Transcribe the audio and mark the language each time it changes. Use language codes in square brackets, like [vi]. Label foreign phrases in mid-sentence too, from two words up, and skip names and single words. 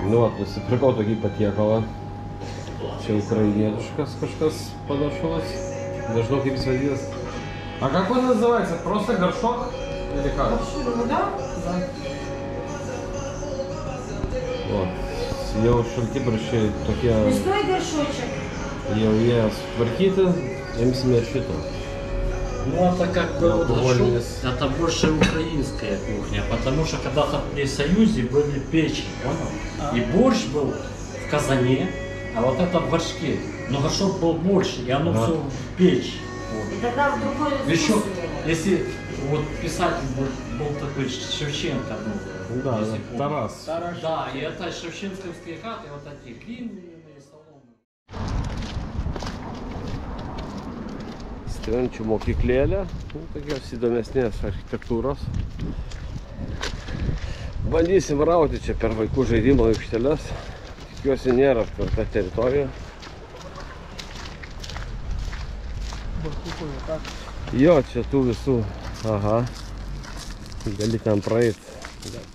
[lt] Nu, nusipirkau tokį patiekalą. Čia ukrainietiškas kažkas panašus. Nežinau, kaip jis vadinasi. [ru] А как он называется? Просто горшок? Или как? Горшок, да? Вот. [lt] jau šaltibarščiai tokie, [ru] Стой, горшочек. [lt] jau jie sutvarkyti, imsime šito. [ru] Ну это как бы вот Алкогольный. это больше украинская кухня, потому что когда-то при Союзе были печи, понял? И борщ был в казане, а вот это в горшке. Но горшок был больше, и оно все в печь. Вот. И тогда в другой Еще, вкус. если вот писатель был такой Шевченко, ну, Да, если помнишь. Тарас. Да, и это шевченковские хаты, вот такие длинные соломы. [lt] Strenčių mokyklėlė, tokios įdomesnės architektūros. Bandysim rauti čia per vaikų žaidimo aikšteles. Tikiuosi nėra aptverta teritorija. Jo, čia tų visų, aha, gali ten praeiti.